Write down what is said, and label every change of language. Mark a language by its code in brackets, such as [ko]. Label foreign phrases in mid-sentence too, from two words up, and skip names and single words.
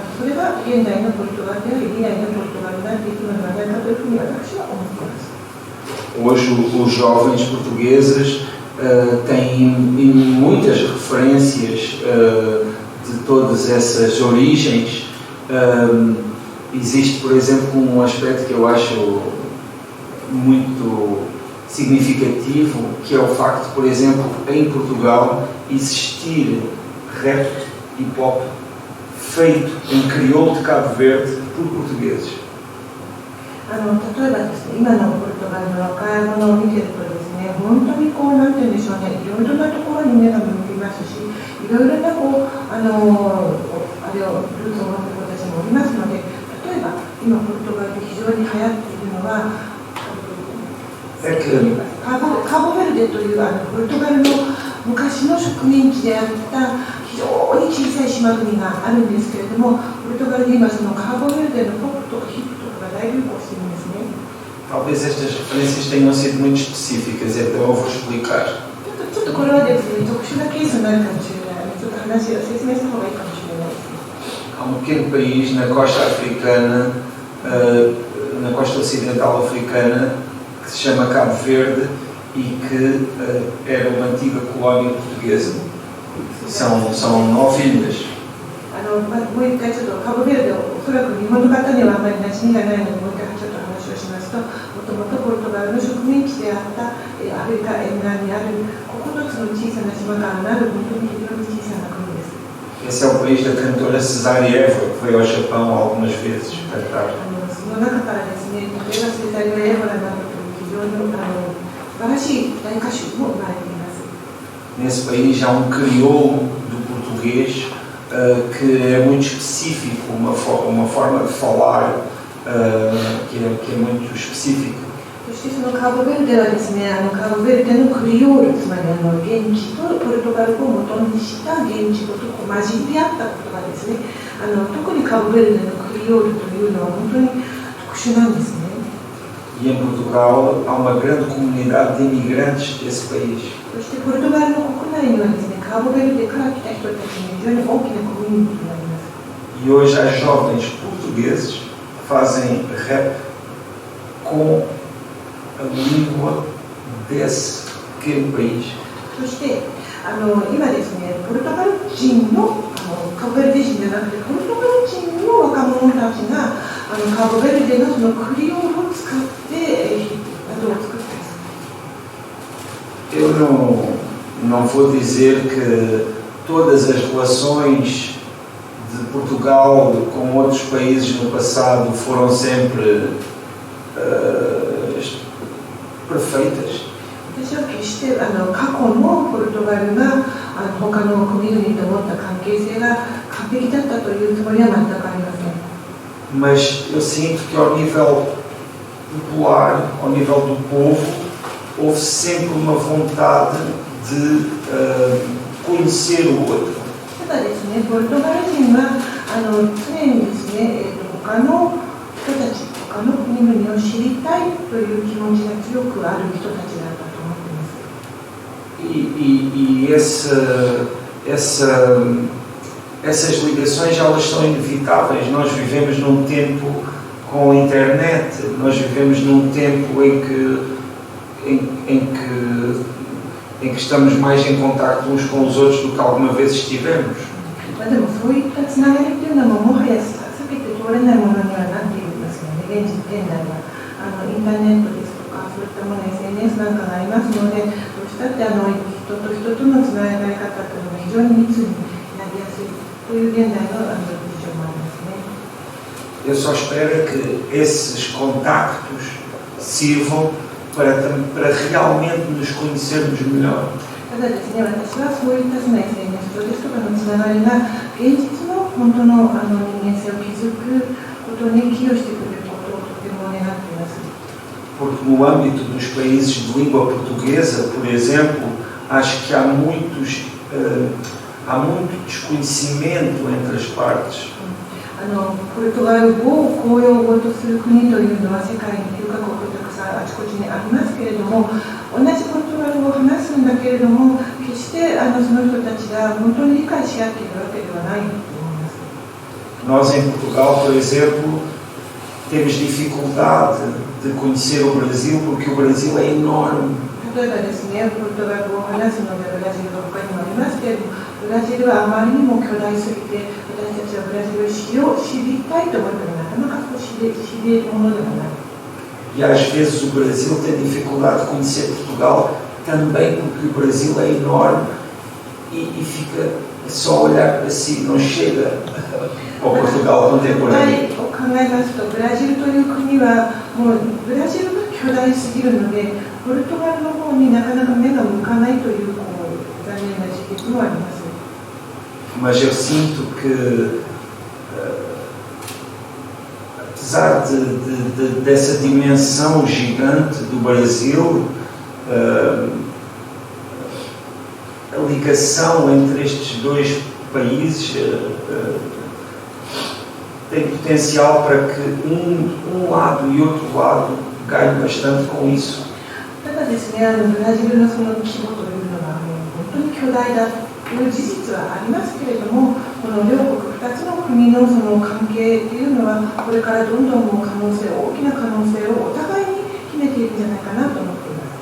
[ja] それが現代のポルトガルであり、未来のポルトガルになっていくのではないかというふうに私は思っています。 [pt] Hoje os jovens portugueses têm muitas referências de todas essas origens. Existe, por exemplo, um aspecto que eu acho muito significativo, que é o facto, por exemplo, em Portugal existir rap e pop feito em crioulo de Cabo Verde por portugueses. [ja] 例えばですね、今のポルトガルの若い者を見ているとですね、本当になんて言うんでしょうね、いろいろなところに目が向きますし、いろいろなあれをルーツを持った子たちもおりますので、例えば今ポルトガルで非常に流行っているのはカボベルデというポルトガルの昔の植民地であった非常に小さい島国があるんですけれども、ポルトガルで今そのカボベルデのポップとかヒップとかが大流行しているんですね。 [pt] Talvez estas referências tenham sido muito específicas, então eu vou explicar. [ja] ちょっとこれはですね、特殊なケースになるかもしれない。ちょっと話を説明した方がいいかもしれないですね。 [pt] Há pequeno país na costa africana, na costa ocidental africana, que se chama Cabo Verde e que era uma antiga colónia portuguesa. São 9 ilhas. [ja] もう一回ちょっとカボベルデをおそらく日本の方にはあまり馴染みがないので、もう一回ちょっと話をしますと、もともとポルトガルの植民地であったアフリカ沿岸にある9つの小さな島からなる本当に非常に小さな国です。 [pt] Esse é o país da cantora Cesária Évora, que veio ao Japão algumas vezes cantar. [ja] その中からですね、例えばセザリア・エボラなどという非常に素晴らしい大歌手も生まれています。 [pt] Nesse país há crioulo do português que é muito específico, uma forma de falar que é muito específica. [ja] そしてそのカボベルデはですね、カボベルデのクリオール、つまり現地とポルトガル語を元にした現地語と混じり合ったことがですね、特にカボベルデのクリオールというのは本当に特殊なんですね。 [pt] E em Portugal há uma grande comunidade de imigrantes desse país. [ja] そしてポルトガルの国内にはですね、カボベルデから来た人たちに非常に大きなコミュニティがあります。 [pt] E hoje há jovens portugueses que fazem rap com a língua desse pequeno país. [ja] そして今ですね、ポルトガル人のカボベルデ人じゃなくてポルトガル人の若者たちがカボベルデのそのクリオールを使ってを作っています。 [pt] Eu não vou dizer que todas as relações de Portugal com outros países no passado foram sempre perfeitas. [ja] 私は決して過去のポルトガルが他の国々と持った関係性が完璧だったというつもりは全くありません。 [pt] Mas eu sinto que ao nível popular, ao nível do povo, houve sempre uma vontade de conhecer o outro. [ja] ただですね、ポルトガル人は常にですね、他の人たち、他の国々を知りたいという気持ちが強くある人たちだったと思っています。 [pt] E essas ligações elas são inevitáveis. Nós vivemos num tempo com a internet, nós vivemos num tempo em que estamos mais em contacto uns com os outros do que alguma vez estivemos. [ja] でもそういったつながりというのももはや避けて通れないものにはなっていますので、現代はインターネットですとかそういったもの SNS なんかがありますので、どうしたって人と人とのつながり方というのが非常に密になりやすいという現代の事情もありますね。 [pt] Eu só espero que esses contactos sirvam para realmente nos conhecermos melhor. [ja] ただですね、私はそういったSNS 上ですとかのつながりが現実の本当の人間性を築くことに寄与してくれることをとても願っています。 [pt] Porque no âmbito dos países de língua portuguesa, por exemplo, acho que há muito desconhecimento entre as partes. [ja] ポルトガル語を公用語とする国というのは世界に9カ国たくさんあちこちにありますけれども、同じポルトガル語を話すんだけれども、決してその人たちが本当に理解し合っているわけではないと思います。 [pt] Nós em Portugal, por exemplo, temos dificuldade de conhecer o Brasil porque o Brasil é enorme. [ja] 例えばですね、ポルトガル語を話すのでブラジルが他にもありますけれども、ブラジルはあまりにも巨大すぎて、私たちはブラジルを知りたいと思ってもなかなか知れるものでもない。 [pt] E às vezes o Brasil tem dificuldade de conhecer Portugal também porque o Brasil é enorme e fica só olhar para si, não chega ao Portugal contemporâneo. [ja] 考えますと、ブラジルという国はもうブラジルが巨大すぎるので、ポルトガルの方になかなか目が向かないという残念な事実もあります。 [pt] Mas eu sinto que, apesar dessa dimensão gigante do Brasil, a ligação entre estes dois países tem potencial para que um lado e outro lado ganhem bastante com isso. [ja] ただですね、ブラジルのその規模というのは本当に巨大だという事実はありますけれども、この両国2つの国のその関係というのはこれからどんどん大きな可能性をお互いに秘めているんじゃないかなと思っています。